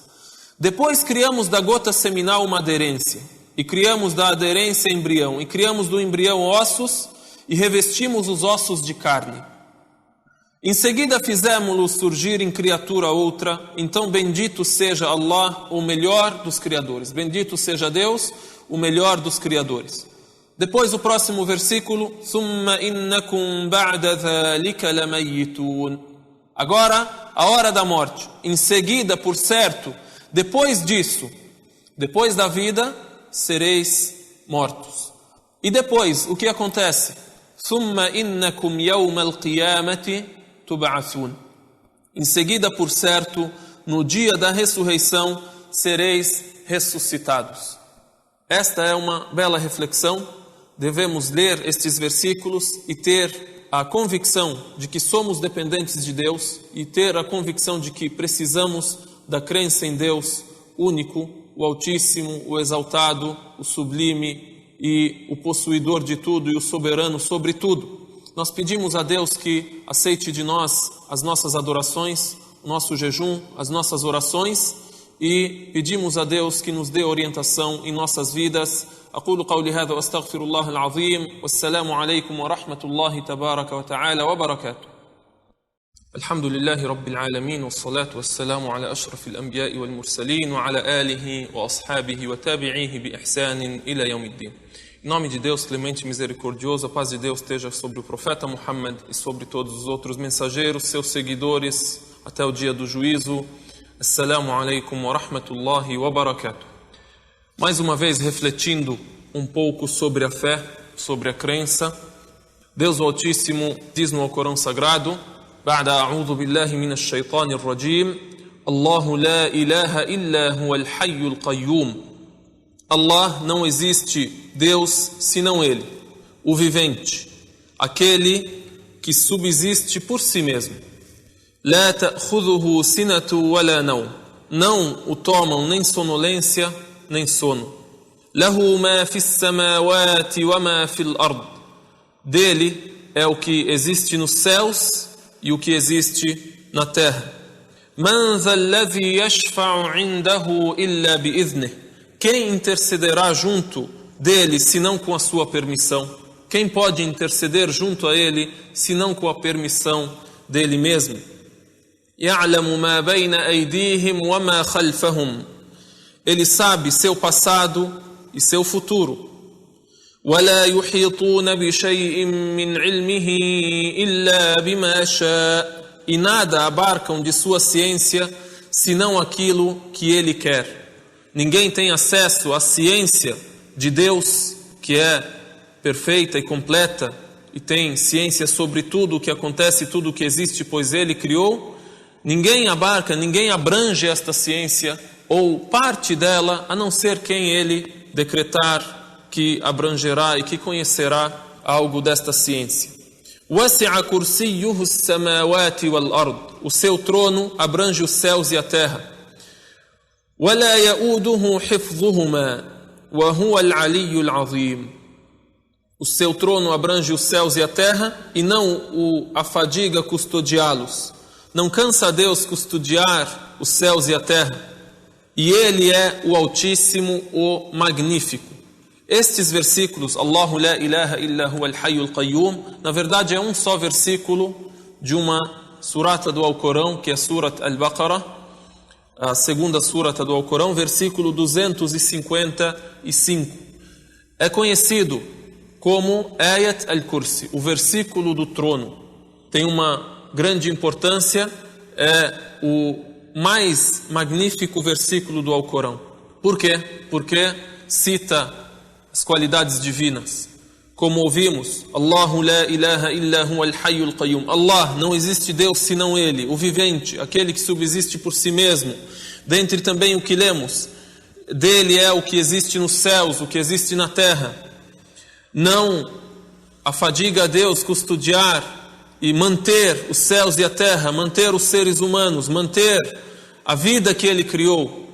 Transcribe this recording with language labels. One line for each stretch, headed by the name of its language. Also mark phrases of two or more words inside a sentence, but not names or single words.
Portuguese: Depois criamos da gota seminal uma aderência, e criamos da aderência embrião, e criamos do embrião ossos, e revestimos os ossos de carne. Em seguida fizemos-lo surgir em criatura outra, então bendito seja Allah, o melhor dos criadores. Bendito seja Deus, o melhor dos criadores. Depois o próximo versículo,
Arabic: ثُمَّ إِنَّكُمْ بَعْدَ ذَلِكَ لَمَيِّتُونَ.
Portuguese: Agora, a hora da morte. Em seguida, por certo, depois disso, depois da vida, sereis mortos. E depois, o que acontece?
Arabic: ثُمَّ إِنَّكُمْ يَوْمَ الْقِيَامَةِ تُبْعَثُونَ.
Portuguese: Em seguida, por certo, no dia da ressurreição, sereis ressuscitados. Esta é uma bela reflexão. Devemos ler estes versículos e ter a convicção de que somos dependentes de Deus e ter a convicção de que precisamos da crença em Deus único, o Altíssimo, o Exaltado, o Sublime e o Possuidor de tudo e o Soberano sobre tudo. Nós pedimos a Deus que aceite de nós as nossas adorações, o nosso jejum, as nossas orações, e pedimos a Deus que nos dê orientação em nossas vidas.
Arabic: أقول قولي هذا وأستغفر الله العظيم والسلام عليكم ورحمة الله تبارك وتعالى وبركاته. الحمد لله رب العالمين والصلاة والسلام على أشرف الأنبياء والمرسلين وعلى آله وأصحابه وتابعيه بإحسان إلى يوم الدين.
Portuguese: Em nome de Deus, clemente e misericordioso, a paz de Deus esteja sobre o profeta Muhammad e sobre todos os outros mensageiros, seus seguidores, até o dia do juízo.
Arabic: السلام عليكم ورحمة الله وبركاته.
Portuguese: Mais uma vez, refletindo um pouco sobre a fé, sobre a crença, Deus o Altíssimo diz no Alcorão Sagrado:
Arabic: بعد أعوذ بالله من الشيطان الرجيم الله لا إله إلا هو الحي القيوم.
Portuguese: Allah, não existe Deus senão Ele, o vivente, aquele que subsiste por si mesmo.
Arabic: لا تأخذه سنة ولا نوم.
Portuguese: Não o tomam nem sonolência nem sono.
Arabic: له ما في السماوات وما في الأرض.
Portuguese: Dele é o que existe nos céus e o que existe na terra.
Arabic: من ذا الذي يشفع عنده إلا بإذنه.
Portuguese: quem intercederá junto dele, senão com a sua permissão? Quem pode interceder junto a ele, senão com a permissão dele mesmo?
Arabic: يَعْلَمُ مَا بَيْنَ أَيْدِيهِمْ وَمَا خَلْفَهُمْ.
Portuguese: Ele sabe seu passado e seu futuro.
Arabic: وَلَا يُحِيطُونَ بِشَيْءٍ مِّنْ عِلْمِهِ إِلَّا بِمَا شَاءَ.
Portuguese: E nada abarcam de sua ciência, senão aquilo que ele quer. Ninguém tem acesso à ciência de Deus, que é perfeita e completa, e tem ciência sobre tudo o que acontece, tudo o que existe, pois ele criou. Ninguém abarca, ninguém abrange esta ciência, ou parte dela, a não ser quem ele decretar que abrangerá e que conhecerá algo desta ciência.
Arabic: وَسِعَ كُرْسِيُّهُ السَّمَاوَاتِ وَالْأَرْضِ.
Portuguese: O seu trono abrange os céus e a terra.
Arabic: وَلَا يَؤُودُهُ حِفْظُهُمَا وَهُوَ الْعَلِيُّ الْعَظِيمُ.
Portuguese: O seu trono abrange os céus e a terra, e não a fadiga custodiá-los. Não cansa a Deus custodiar os céus e a terra. E Ele é o Altíssimo, o Magnífico. Estes versículos,
Arabic: الله لا إله إلا هو الحي القيوم,
Portuguese: na verdade é um só versículo de uma surata do Alcorão, que é Surat al-Baqarah, a segunda surata do Alcorão, versículo 255. É conhecido como Ayat al-Kursi, o versículo do trono. Tem uma grande importância, é o mais magnífico versículo do Alcorão. Por quê? Porque cita as qualidades divinas. Como ouvimos,
Arabic: الله لا إله إلا هو الحي القيوم.
Portuguese: Allah, não existe Deus senão Ele, o vivente, aquele que subsiste por si mesmo. Dentre também o que lemos, dele é o que existe nos céus, o que existe na terra. Não afadiga a Deus custodiar e manter os céus e a terra, manter os seres humanos, manter a vida que Ele criou.